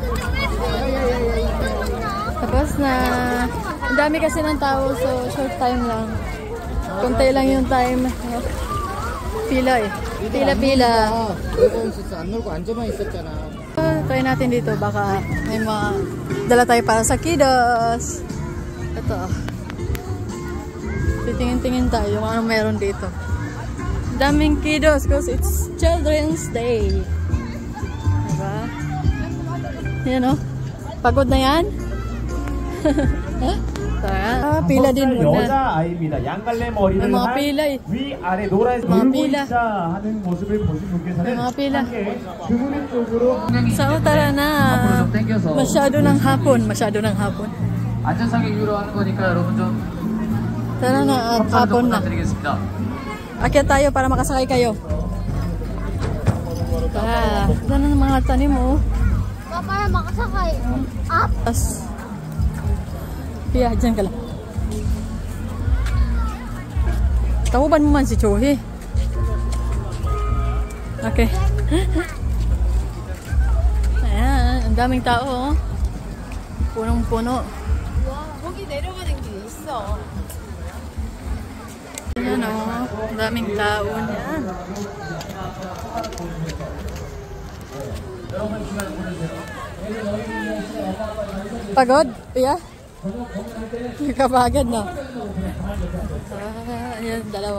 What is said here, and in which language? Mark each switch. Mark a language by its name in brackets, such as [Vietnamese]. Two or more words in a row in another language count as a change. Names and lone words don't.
[Filipino] Tapos na. Ang dami kasi ng tao, so [English] short time [Filipino] lang. Kunti lang yung time. Pila eh. Pila. [Korean] 안 놀고 앉아만 있었잖아. [Filipino] Try natin dito. Baka may mga dala tayo para sa kiddos. Ito. Titingin-tingin tayo yung ano meron dito. Daming kiddos [English] because it's Children's Day. [Filipino] Diba? Yan o. Pagod na yan? pila din muna. [Korean] 여자아이입니다. 양갈래 머리를 [Filipino] mga [Korean] 한 [Filipino] pila eh. [Korean] 위아래 노란색 [Filipino] mga [Korean] 돌고 [Filipino] pila. [Korean] 있자 하는 모습을 보신 분께서는 [Filipino] mga pila. [Korean] 함께 그분의 쪽으로 [Filipino] So tara na. Masyado ng hapon. [Korean] 안전상의 이유로 하는 거니까 여러분 좀 [Filipino] Tara na at hapon na. [Korean] 부탁드리겠습니다. [Filipino] Akyat tayo para makasakay kayo. Tara. Tara na mga tanim mo. para makasakay. Up. Tapos, Pia, dyan ka lang. Takuban mo man si Chohi. Okay. Ayan, ang daming tao. Punong-puno. [Korean] 거기 내려가는 길 있어. [Filipino] Ayan o, ang daming tao niyan. Pagod, Pia? Kapagod na. Ayan, dalawa.